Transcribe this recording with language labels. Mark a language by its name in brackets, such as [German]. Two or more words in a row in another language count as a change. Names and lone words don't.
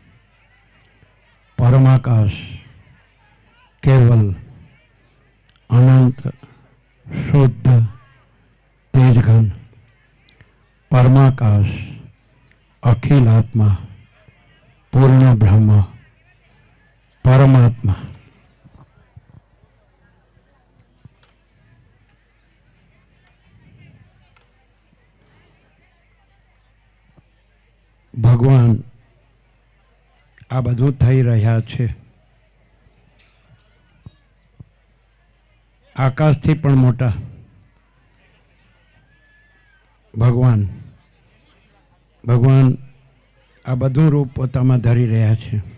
[Sanskrit] परमाकाश, केवल अनंत शुद्ध तेजघन, परमाकाश, अखिल आत्मा, पूर्ण ब्रह्म, परमात्मा। [Gujarati] ભગવાન આ બધું થઈ રહ્યા છે. આકાશથી પણ મોટા ભગવાન ભગવાન આ બધું રૂપ પોતામાં ધરી રહ્યા છે.